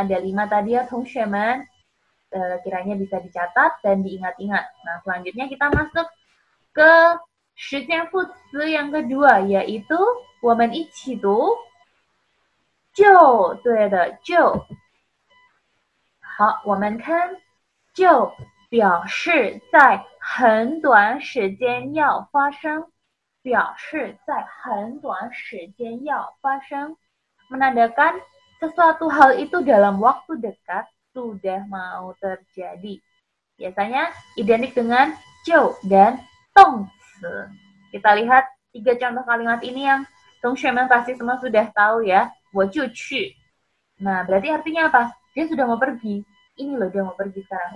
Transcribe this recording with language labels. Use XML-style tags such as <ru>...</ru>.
<id>Ada 5 tadi ya, teman-teman. Kiranya bisa dicatat dan diingat-ingat. Nah, selanjutnya kita masuk ke 时间副词 yang kedua, yaitu</id> <zh>我们一起读就，对的，就。好，我们看就表示在很短时间要发生，表示在很短时间要发生,</zh> <id>menandakan sesuatu hal itu dalam waktu dekat sudah mau terjadi. Biasanya identik dengan 就 dan 动词. Kita lihat 3 contoh kalimat ini yang teman-teman pasti semua sudah tahu ya.</id> <zh>我就去.</zh> <id>Nah, berarti artinya apa? Dia sudah mau pergi. Ini loh dia mau pergi sekarang.</id>